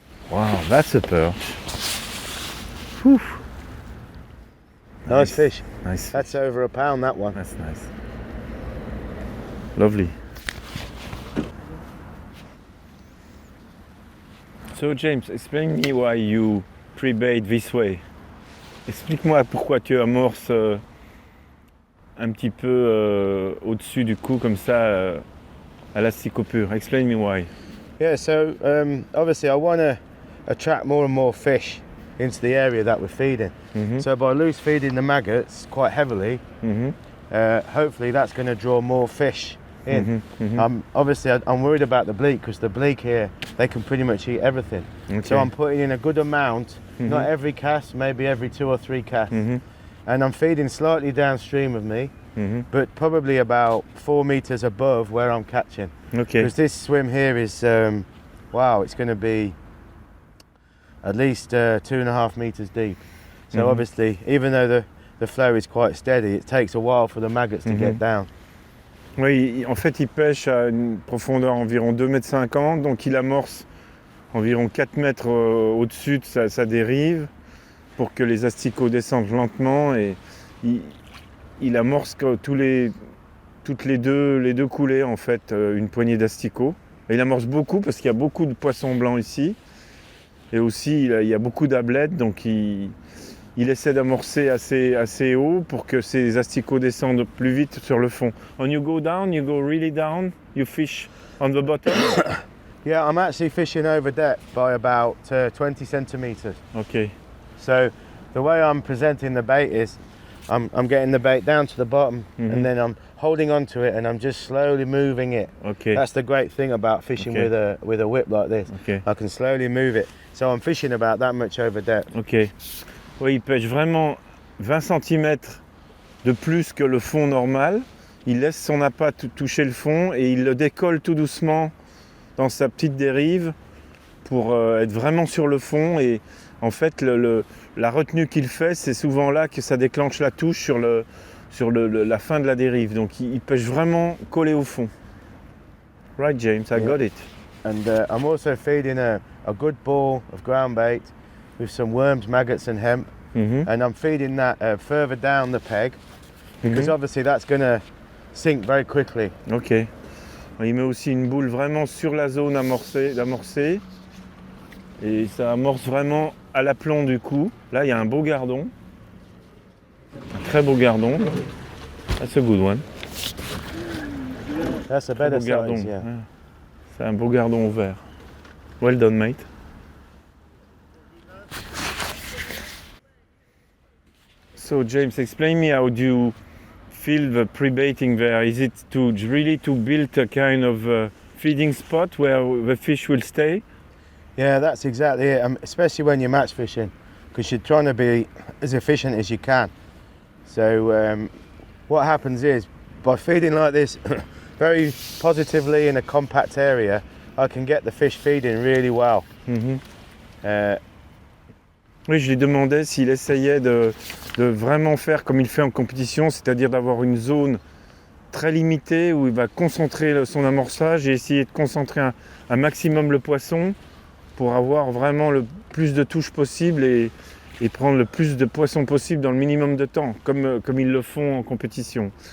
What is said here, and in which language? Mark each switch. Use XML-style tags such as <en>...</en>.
<en>Wow, that's a perch. Whew. Nice fish. Nice. That's over a pound, that one. That's nice. Lovely. So James, explain me why you pre-bait this way.</en> <fr>Explique-moi pourquoi tu amorces un petit peu au-dessus du cou comme ça à l'asticot pur.</fr> <en>Explain me why. Yeah, so obviously I want to attract more and more fish into the area that we're feeding. Mm-hmm. So by loose feeding the maggots quite heavily, hopefully that's going to draw more fish in. Mm-hmm. Mm-hmm. I'm worried about the bleak because the bleak here, they can pretty much eat everything. Okay. So I'm putting in a good amount, not every cast, maybe every 2 or 3 casts. And I'm feeding slightly downstream of me, but probably about 4 meters above where I'm catching. Okay. Because this swim here is, wow, it's going to be at least 2.5 meters deep. So obviously, even though the flow is quite steady, it takes a while for the maggots to get down.</en> <fr>Oui, en fait, il pêche à une profondeur environ 2,50 m, donc il amorce environ 4 mètres au-dessus de sa dérive pour que les asticots descendent lentement. Et il amorce toutes les deux coulées en fait, une poignée d'asticots. Et il amorce beaucoup parce qu'il y a beaucoup de poissons blancs ici. Et aussi il y a beaucoup d'ablettes, donc il essaie d'amorcer assez haut pour que ces asticots descendent plus vite sur le fond.</fr> <en>When you go down, you go really down, you fish on the bottom. Yeah, I'm actually fishing over depth by about 20 centimeters. Okay. So the way I'm presenting the bait is I'm getting the bait down to the bottom and then I'm holding on to it and I'm just slowly moving it. Okay. That's the great thing about fishing with a whip like this. Okay. I can slowly move it. So I'm fishing about that much over depth. Ok.</en> <fr>Oui, il pêche vraiment 20 cm de plus que le fond normal. Il laisse son appât toucher le fond et il le décolle tout doucement dans sa petite dérive pour être vraiment sur le fond. Et en fait, la retenue qu'il fait, c'est souvent là que ça déclenche la touche sur la fin de la dérive. Donc il pêche vraiment collé au fond.</fr> <en>Right, James, I got it. And I'm also feeding a good ball of ground bait with some worms, maggots and hemp. And I'm feeding that further down the peg because obviously that's going to sink very quickly. Ok.</en> <fr>Il met aussi une boule vraiment sur la zone d'amorcer. Et ça amorce vraiment à l'aplomb du coup. Là, il y a un beau gardon. Un très beau gardon.</fr> <en>That's a good one. That's a better</en> <fr>gardon.</fr> <en>size, yeah.</en> <fr>C'est un beau gardon au vert.</fr> <en>Well done, mate. So James, explain me how do you feel the pre-baiting there? Is it really to build a kind of feeding spot where the fish will stay? Yeah, that's exactly it, especially when you're match fishing, because you're trying to be as efficient as you can. So what happens is, by feeding like this very positively in a compact area, I can get the fish feeding really well.</en> <fr>Oui, je lui demandais s'il essayait de vraiment faire comme il fait en compétition, c'est-à-dire d'avoir une zone très limitée où il va concentrer son amorçage et essayer de concentrer un maximum le poisson pour avoir vraiment le plus de touches possible et prendre le plus de poissons possible dans le minimum de temps, comme ils le font en compétition.</fr>